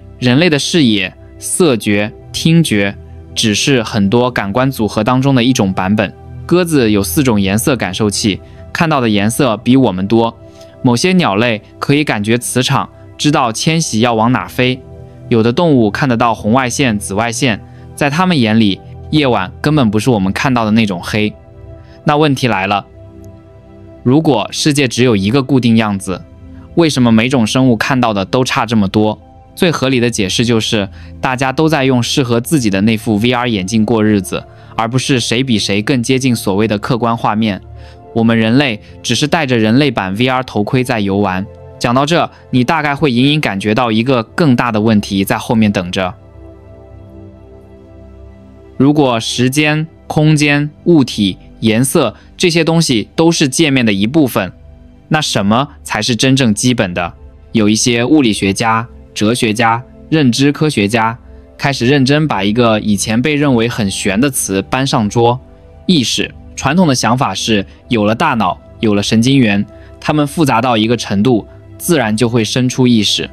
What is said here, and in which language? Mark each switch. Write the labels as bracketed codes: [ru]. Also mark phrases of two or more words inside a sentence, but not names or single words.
[zh] 人類的視野、色覺、聽覺只是很多感官組合當中的一種版本。鴿子有4種顏色感受器，看到的顏色比我們多。某些鳥類可以感覺磁場，知道遷徙要往哪飛。有的動物看得到紅外線、紫外線，在它們眼裡，夜晚根本不是我們看到的那種黑。那問題來了，如果世界只有一個固定樣子，為什麼每種生物看到的都差這麼多？最合理的解釋就是大家都在用適合自己的那副 VR 眼鏡過日子，而不是誰比誰更接近所謂的客觀畫面。我們人類只是戴着人類版 VR 頭盔在遊玩。講到這，你大概會隱隱感覺到一個更大的問題在後面等着。如果時間、空間、物體、顏色這些東西都是界面的一部分，那什麼才是真正基本的？有一些物理學家、哲学家、認知科學家開始認真把一個以前被認為很玄的詞搬上桌——意識。傳統的想法是，有了大腦，有了神經元，它們複雜到一個程度，自然就會生出意識。